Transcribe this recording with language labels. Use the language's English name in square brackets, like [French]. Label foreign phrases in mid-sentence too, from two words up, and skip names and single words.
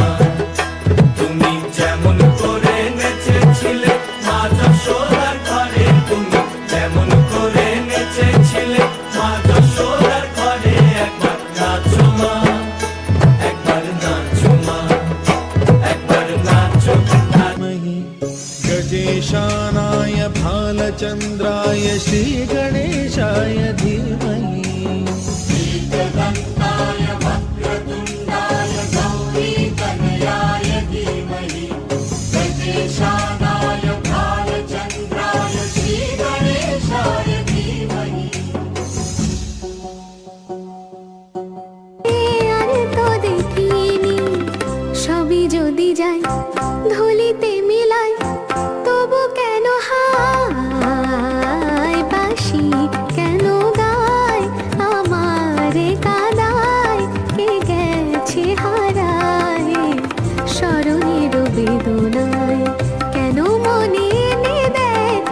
[Bangla] তুমি যেমন করে নেচেছিলে মা যশোদার ঘরে, তুমি যেমন করে নেচেছিলে মা যশোদার ঘরে, একবার নাচো মা, একবার নাচো মা, একবার নাচো। [Sanskrit] गजेशानाय भालचंद्राय श्री गणेशाय धीमहि, एकदन्ताय वक्रतुण्डाय गौरी कनयाय धीमहि, गजेशानाय भालचंद्राय श्री गणेशाय धीमहि। [Bangla] আর তো দেখিনি সবই যদি যাই ধুলিতে মিলাই, তবু কেন হায় বাসি কেন গায়, আমারে কাদায় কে গেছে হারায়, স্মরণের বেদনায় কেন মনে এনে দেয়